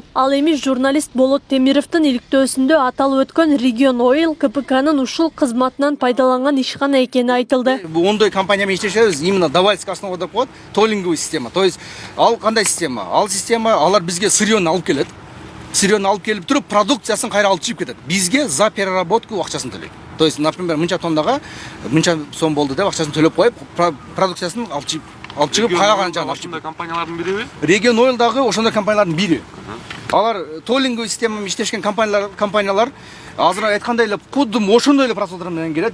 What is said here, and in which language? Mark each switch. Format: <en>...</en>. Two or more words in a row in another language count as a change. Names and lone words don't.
<ky>Ал эми журналист Болот Темировдун иликтөөсүндө аталып өткөн Region Oil КПКнын ушул кызматынан пайдаланган ишкана экени айтылды. Ондой компания менен иштешебиз,</ky> <ru>именно давальский основа</ru> <ky>деп коет,</ky> <ru>толинговый система. То есть</ru> <ky>ал кандай система? Ал система алар бизге сырьёну алып келет. Сырьёну алып келип туруп, продукциясын кайра алып чыгып кетет. Бизге</ky> <ru>за переработку</ru> <ky>акчасын төлөйт.</ky> <ru>То есть, например,</ru> <ky>мынча тоннага мынча сом болду деп акчасын төлөп коюп, продукциясын алып чыгып кайрадан жана алып чыгып. Компаниялардын бириби? Region Oil дагы ошондой компаниялардын бири. Алар</ky> <ru>толинговый система</ru> <ky>иштешкен компаниялар азыр айткандай эле кудум ошондой эле процедура менен келет.</ky>